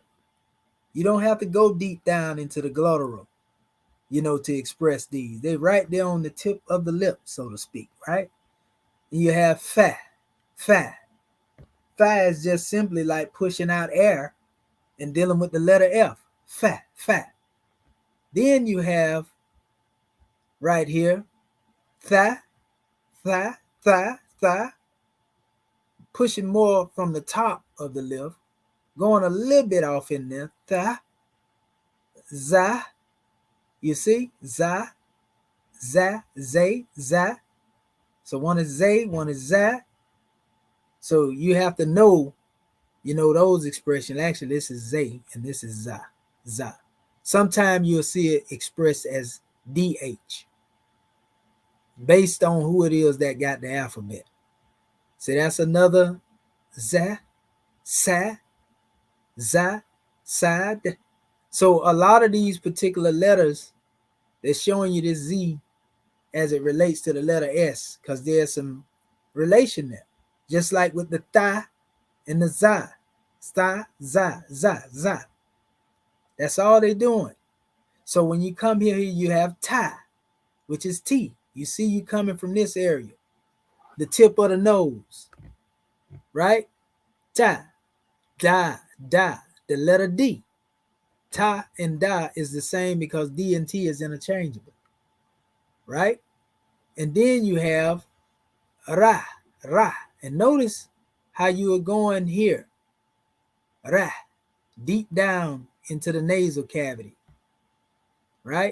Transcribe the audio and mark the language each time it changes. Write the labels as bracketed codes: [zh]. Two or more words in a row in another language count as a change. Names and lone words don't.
[en] You don't have to go deep down into the glottal, to express these. They're right there on the tip of the lip, so to speak, right? And you have fa, fa. Fa is just simply like pushing out air and dealing with the letter F, fa, fa. Then you have right here, tha, tha, tha, Tha, pushing more from the top of the lip, going a little bit off in there. Tha, za, you see? Za, za, zay, za. So one is zay, one is za. So you have to know, those expressions. Actually, this is zay and this is za, za. Sometimes you'll see it expressed as DH based on who it is that got the alphabet. So that's another za, sa, za, sad. So a lot of these particular letters, they're showing you this Z as it relates to the letter S, because there's some relation there. Just like with the tha and the za. Sta, za, za, za. That's all they're doing. So when you come here, you have ta, which is T. You see you coming from this area, the tip of the nose, right? Ta, da, da, the letter D. Ta and da is the same because D and T is interchangeable, right? And then you have ra, ra. And notice how you are going here. Ra, deep down into the nasal cavity, right?